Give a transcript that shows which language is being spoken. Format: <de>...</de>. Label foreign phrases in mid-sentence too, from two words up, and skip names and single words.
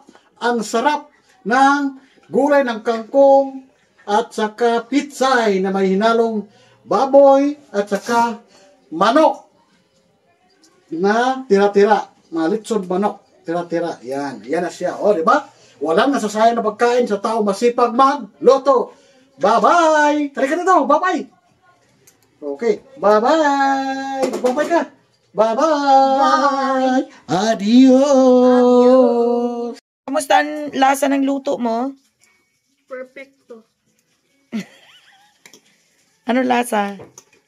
<tl>Ang sarap ng gulay ng kangkong at saka pitsay na may hinalong baboy at saka manok na tira-tira. Mga litson manok. Tira-tira. Yan. Yan na siya. O, diba? Walang nasasayang na pagkain sa tao masipag magluto. Bye-bye! Halika na daw. Bye-bye! Okay. Bye-bye! Bye-bye ka. Bye-bye! Adios! Kamusta ang lasa ng luto mo? Perfecto. Ano lasa?</tl>